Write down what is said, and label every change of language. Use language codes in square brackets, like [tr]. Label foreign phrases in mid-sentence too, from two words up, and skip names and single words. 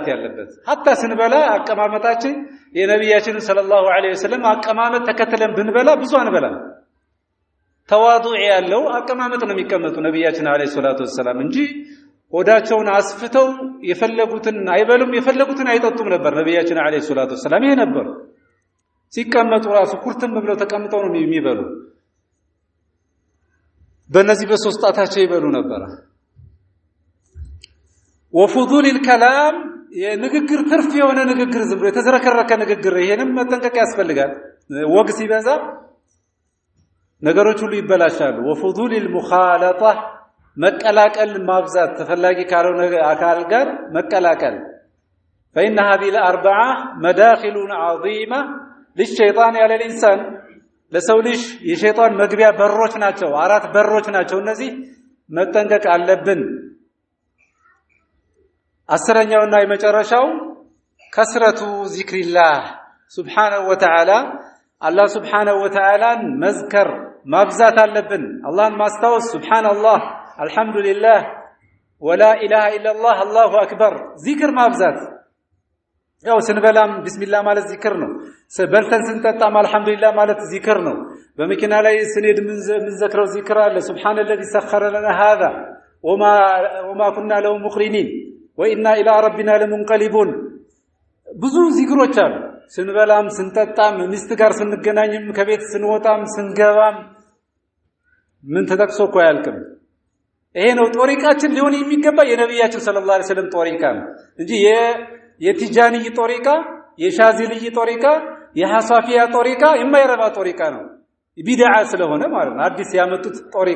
[am] ያለበት hatta ስንበላ አቀማመጣችን የነብያችን [ar] صلى الله عليه وسلم [am] አቀማመጥ ተከትለን ብንበላ ብዙ አንበላ ተዋዱዕ ያለው አቀማመጥ ነው የሚቀመጡ ነብያችን [ar] عليه الصلاة والسلام [am] እንጂ ሆዳቸውን አስፍተው የፈለጉትን አይበሉም የፈለጉትን አይጠጡም ነበር ነብያችን [ar] عليه الصلاة والسلام [am] ይሄ ነበር ሲቀመጡ ራሱ ኩርትም ብለው ተቀምጠው ነው የሚበሉ በእነዚህ በሶስት ጣታቸው ይበሉ ነበር [ar] وفضول الكلام [am] የንግግር ትርፍ የሆነ ንግግር ዝም ብሎ የተዘረከረከ ንግግር ይሄንም መጠንቀቅ ያስፈልጋል ወግ ሲበዛ ነገሮች ሁሉ ይበላሻሉ [ar] وفضول المخالطة [am] መቀላቀል ማብዛት ተፈላጊ ካልሆነ አካል ጋር መቀላቀል [ar] فإن هذه الأربعة مداخل عظيمة للشيطان على الإنسان [am] ለሰው ልጅ የሸይጣን መግቢያ በሮች ናቸው አራት በሮች ናቸው እነዚህ መጠንቀቅ አለብን አስረኛውና የመጨረሻው ከስረቱ ዚክሪላህ [ar] سبحانه وتعالى [am] አላህ ሱብሓነሁ ወተዓላን መዝከር ማብዛት አለብን አላህን ማስታወስ [ar] سبحان الله الحمد لله ولا إله إلا الله الله أكبر [am] ዚክር ማብዛት ያው ስንበላም ቢስሚላህ ማለት ዚክር ነው በልተን ስንጠጣም አልহামዱሊላህ ማለት ዚክር ነው በመኪና ላይ ስንሄድ ምን ዘክረው ዚክር አለ [ar] سبحان الذي سخر لنا هذا وما كنا له مقرنين وإنا إلى ربنا لمنقلبون [am] ብዙ ዚክሮች አሉ ስንበላም ስንጠጣም ሚስት ጋር ስንገናኝም ከቤት ስንወጣም ስንገባም ምን ተጠቅሶ እኮ አያልቅም። ይሄ ነው ጦሪቃችን ሊሆን የሚገባ የነብያችን [ar] صلى الله عليه وسلم [am] ጦሪቃ ነው እንጂ የቲጃንይ ጦሪቃ የሻዚልይ ጦሪቃ የሐሳፊያ ጦሪቃ የማይረባ ጦሪቃ ነው። ቢድዓ ስለሆነ ማለት ነው። አዲስ ያመጡት ጦሪቃ